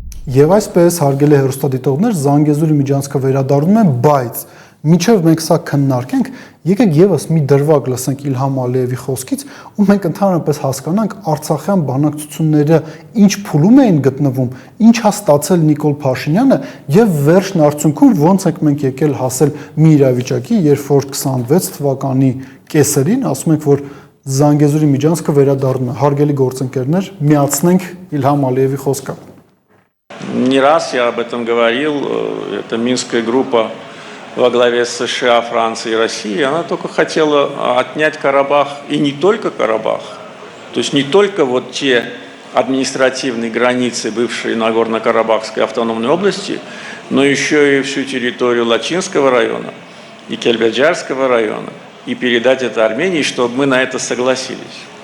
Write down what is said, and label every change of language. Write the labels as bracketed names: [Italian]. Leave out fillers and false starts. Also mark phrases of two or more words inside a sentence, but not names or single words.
[Armenian] Եվ այսպես հարգելի հեռուստադիտողներ Զանգեզուրի միջանցքը վերադառնում է, բայց մինչև մենք սա քննարկենք, եկեք եւս մի դրվագ լսենք Իլհամ Ալիևի խոսքից, ու մենք ընդհանրապես հասկանանք Արցախյան բանակցությունները ինչ փուլում էին գտնվում, ինչ է ստացել Նիկոլ Փաշինյանը եւ վերջն արդյունքում ոնց ենք մենք եկել հասել մի իրավիճակի, երբ որ 26 թվականի կեսերին ասում ենք, որ Զանգեզուրի միջանցքը վերադառնում է։ Հարգելի գործընկերներ, միացնենք Իլհամ Ալիևի խոսքը։ [Russian] Не раз я об этом говорил, это Минская группа во главе с США, Францией и Россией, она только хотела отнять Карабах, и не только Карабах, то есть не только вот те административные границы бывшей Нагорно-Карабахской автономной области, но еще и всю территорию Лачинского района и Кельбеджарского района, и передать это Армении, чтобы мы на это согласились.